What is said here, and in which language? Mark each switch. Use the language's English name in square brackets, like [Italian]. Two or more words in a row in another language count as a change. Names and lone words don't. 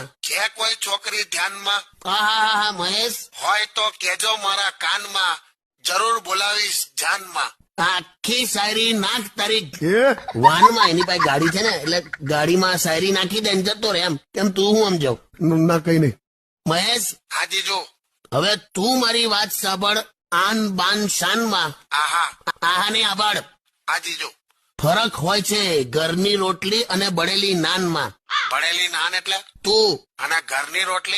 [Gujarati] છે કોઈ છોકરી ધ્યાનમાં હા હા હા મહેશ હોય તો કેજો મારા કાનમાં, જરૂર બોલાવીશ જાનમાં. આખી શાયરી નાખ તારી [Hindi] ये [Gujarati] વાનમાં. એની પાસે ગાડી છે ને એટલે ગાડીમાં શાયરી નાખી દે ને જતો રે એમ. કેમ તું હું સમજાવ [Hindi] ना कहीं नहीं। [Gujarati] મહેશ? હા જીજુ. હવે તું મારી વાત સાંભળ આન બાન શાનમાં. આહા. આહા ને આભાળ. હા જીજુ. ફરક હોય છે ઘરની રોટલી અને બળેલી નાનમાં. ભણેલી નાન એટલે તું અને ઘરની રોટલી